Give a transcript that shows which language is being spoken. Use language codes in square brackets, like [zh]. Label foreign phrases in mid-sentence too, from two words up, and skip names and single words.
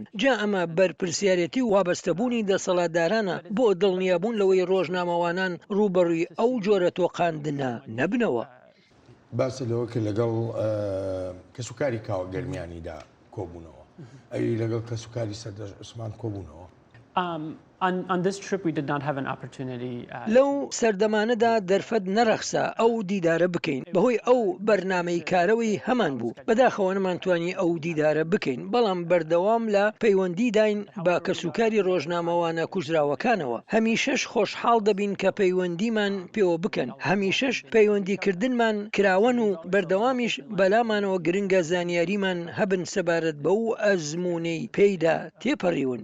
[ckb] جا ئەمە بەرپرسیارەتی و وابەستەبوونی دەسەڵاتدارانە بۆ دڵنیابوون لەوەی ڕۆژنامەوانان ڕوبەڕووی ئەو جۆرە تۆقاندنە نەبنەوە. باس لەوە کە لەگەڵ کەسوکاری کاوەگەرمیانیدا کۆبوونەوە، ئەوی لەگەڵ کەسوکاری سەردەش عوسمان کۆبوونەوە. [en] On this trip we did not have an opportunity. [ckb] لەو سەردەمانەدا دەرفەت نەرەخسا ئەو دیدارە بکەین، بەهۆی ئەو بەرنامەی کارەوەی هەمان بوو. بەداخەوە نەمانتوانی ئەو دیدارە بکەین، بەڵام بەردەوام لە پەیوەندی داین بە کەسوکاری ڕۆژنامەوانە کوژراوەکانەوە. هەمیشەش خۆشحاڵ دەبین کە پەیوەندیمان پێوە بکەن، هەمیشەش پەیوەندیکردنمان کراوەن و بەردەوامیش بەلامانەوە گرنگە زانیاریمان هەبن سەبارەت بەو ئەزموونەی پێیدا تێپەڕیون.